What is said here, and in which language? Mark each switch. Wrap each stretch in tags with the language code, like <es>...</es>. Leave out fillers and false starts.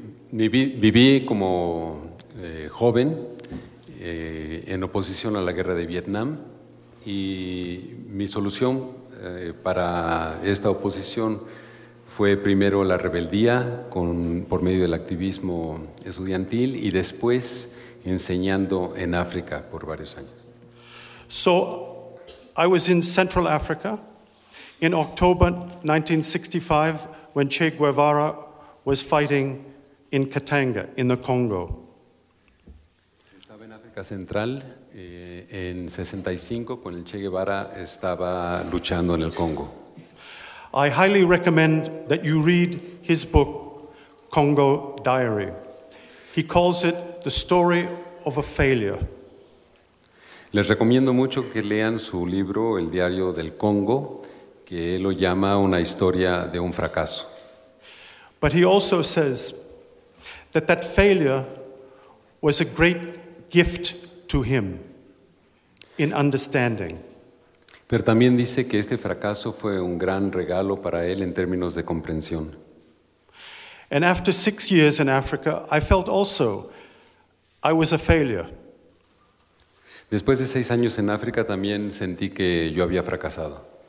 <es>Viví como joven en oposición a la guerra de Vietnam y mi solución para esta oposición fue primero la rebeldía por medio del activismo estudiantil y después enseñando en África por varios años.</es> <en>So I was in Central Africa in October 1965 when Che Guevara was fighting in Katanga, in the Congo.</en> <es>Estaba en África Central en 65 cuando Che Guevara estaba luchando en el Congo.</es> <en>I highly recommend that you read his book, Congo Diary. He calls it The Story of a Failure.</en> <es>Les recomiendo mucho que lean su libro, El Diario del Congo, que él lo llama una historia de un fracaso.</es> <en>But he also says that that failure was a great gift to him in understanding.</en> <es>Pero también dice que este fracaso fue un gran regalo para él en términos de comprensión.</es> <en>And after 6 years in Africa, I felt also I was a failure.</en> <es>Después de 6 años en África, también sentí que yo había fracasado.</es>